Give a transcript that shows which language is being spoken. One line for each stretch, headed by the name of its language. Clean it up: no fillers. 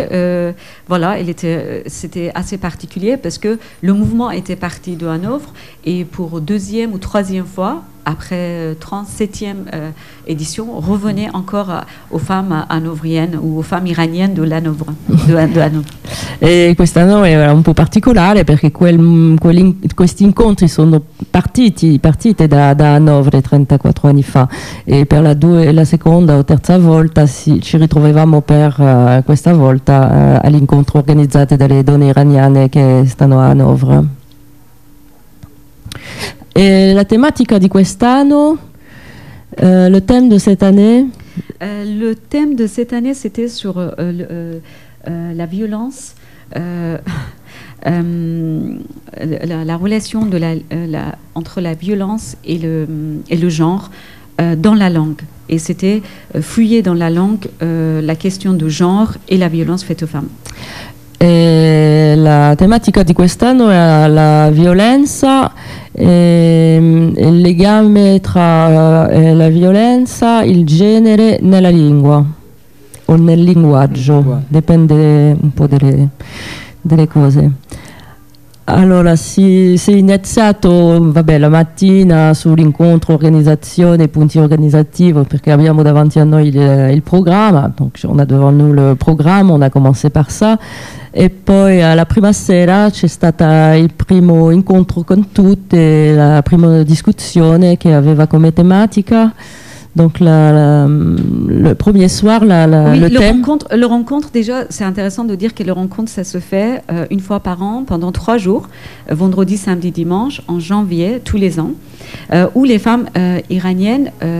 French: Cette année, voilà, elle était, c'était assez particulier parce que le mouvement était parti de Hanovre et pour deuxième ou troisième fois, après 37e édition, revenait encore aux femmes hanovriennes ou aux femmes iraniennes de l'Hanovre.
Italian: Et questa è un po' particolare perché questi incontri sono partiti da Hanovre 34 anni fa e per la seconda o terza volta ci ritrovavamo per questa volta all'incontro organizzato dalle donne iraniane che stanno a Hanovre. E la tematica di quest'anno,
French: le thème de cette année? Le thème de cette année c'était sur la violence. La relation de entre la violence et le genre dans la langue. Et c'était fouiller dans la langue la question de genre et la violence faite aux femmes.
Italian: E la tematica di quest'anno è la violenza e il legame tra la violenza, il genere nella lingua. O nel linguaggio, dipende un po' delle cose. Allora, si è iniziato, vabbè, la mattina sull'incontro organizzazione, punti organizzativi, perché abbiamo davanti a noi il programma,
French: donc on a devant nous le programma, on a commencé par ça,
Italian: e poi la prima sera c'è stato il primo incontro con tutte, la prima discussione che aveva come tematica.
French: Donc le premier soir, le rencontre, déjà, c'est intéressant de dire que le rencontre, ça se fait une fois par an, pendant trois jours, vendredi, samedi, dimanche, en janvier, tous les ans, où les femmes iraniennes,